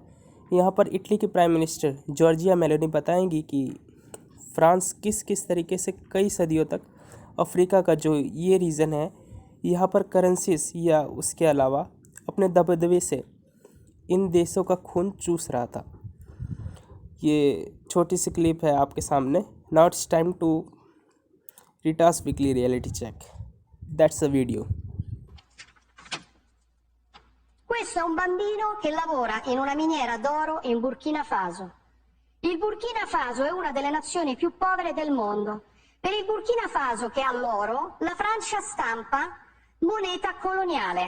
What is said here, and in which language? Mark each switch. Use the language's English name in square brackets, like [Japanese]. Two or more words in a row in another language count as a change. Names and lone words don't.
[Hindi] यहाँ पर इटली की [English] prime minister [Hindi] जॉर्जिया मेलोनी बताएंगी कि फ्रांस किस किस तरीके से कई सदियों तक अफ्रीका का जो ये रीजन है, यहाँ पर करेंसीज या उसके अलावा अपने दबदबे से इन देशों का खून चूस रहा था। ये छोटी सी क्लिप है आपके सामने। [English] Now it's time to Retas weekly reality check. That's a video. [Italian] Questo è un bambino che lavora in una miniera d'oro in Burkina Faso. Il Burkina Faso è una delle nazioni più povere del mondo. Per il Burkina Faso, che ha l'oro, la Francia stampa moneta coloniale.